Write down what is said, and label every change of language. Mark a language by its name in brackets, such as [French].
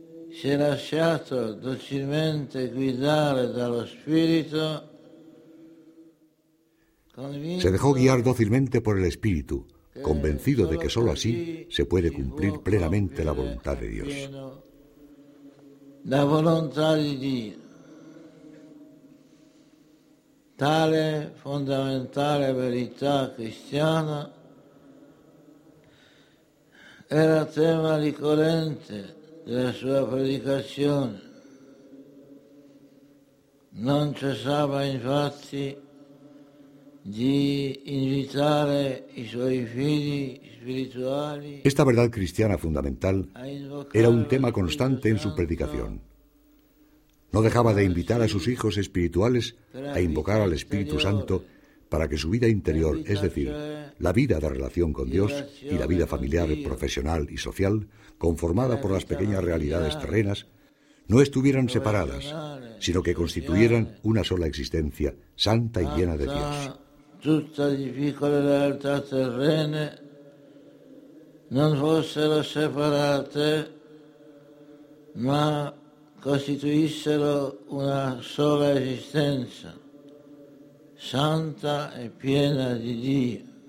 [Italian] Si è lasciato docilmente guidare dallo Spirito. [Spanish] Se dejó guiar dócilmente por el Espíritu, convencido de que solo así se puede cumplir plenamente la voluntad de Dios. [Italian] La volontà di Dio. Tale fondamentale verità cristiana era tema ricorrente della sua predicazione. Non cessava infatti di invitare i suoi figli spirituali. [Spanish] Esta verdad cristiana fundamental era un tema constante en su predicación. No dejaba de invitar a sus hijos espirituales a invocar al Espíritu Santo para que su vida interior, es decir, la vida de relación con Dios y la vida familiar, profesional y social, conformada por las pequeñas realidades terrenas, no estuvieran separadas, sino que constituyeran una sola existencia, santa y llena de Dios. [Italian] Tutta di piccole realtà terrene non fossero separate, ma costituissero una sola esistenza, santa e piena di Dio.